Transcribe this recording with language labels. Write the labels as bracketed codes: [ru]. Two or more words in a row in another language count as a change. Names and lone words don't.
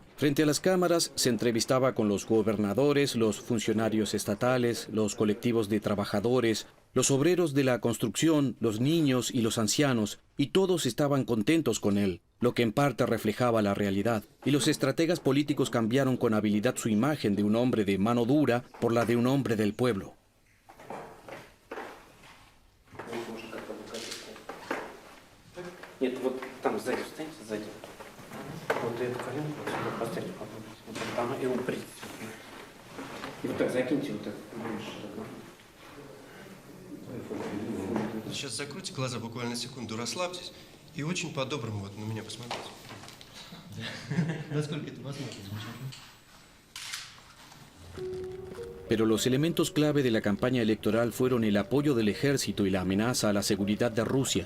[es] Frente a las cámaras se entrevistaba con los gobernadores, los funcionarios estatales, los colectivos de trabajadores, los obreros de la construcción, los niños y los ancianos, y todos estaban contentos con él, lo que en parte reflejaba la realidad. Y los estrategas políticos cambiaron con habilidad su imagen de un hombre de mano dura por la de un hombre del pueblo. [ru] Нет, вот там сзади встаньте, сзади. Вот эту коленку сюда поставьте, попробуйте. Вот там и уприте. И вот так закиньте вот так. Сейчас закройте глаза буквально секунду, расслабьтесь и очень по-доброму вот на меня посмотрите. Насколько это возможно? [es] Pero los elementos clave de la campaña electoral fueron el apoyo del ejército y la amenaza a la seguridad de Rusia.